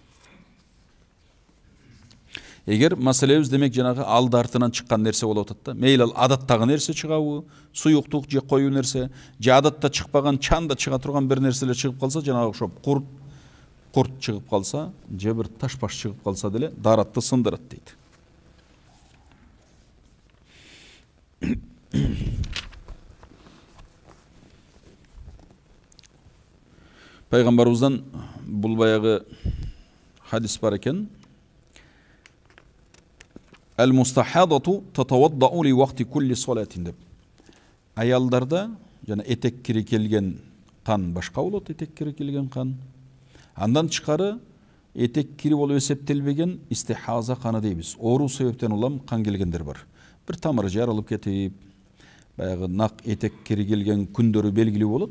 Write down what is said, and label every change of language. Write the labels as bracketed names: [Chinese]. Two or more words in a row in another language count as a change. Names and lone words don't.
[Kyrgyz] Эгер маселебиз демек жанагы алды артынан чыккан нерсе болуп атат да, мейли ал адаттагы нерсе чыгабы, суюктук же коюу нерсе, же адатта чыкпаган чанда чыга турган бир нерселер чыгып калса, жанагы ошо курт чыгып калса, же бир таш баш чыгып калса деле, daarатты сындырат дейт. Пайгамбарыбыздан бул баягы хадис бар экен. [Arabic] المستحاضة تتوضأ لوقت كل صلاة деп. [Kyrgyz] Аялдарда жана этек кири келген кан башка болот, этек кири келген кан. Андан тышкары этек кири болуп эсептелбеген истихаза каны дейбиз. Оору себептен улам кан келгендер бар. Бир тамыры жарылып кетип, баягы нак этек кири келген күндөрү белгилүү болот.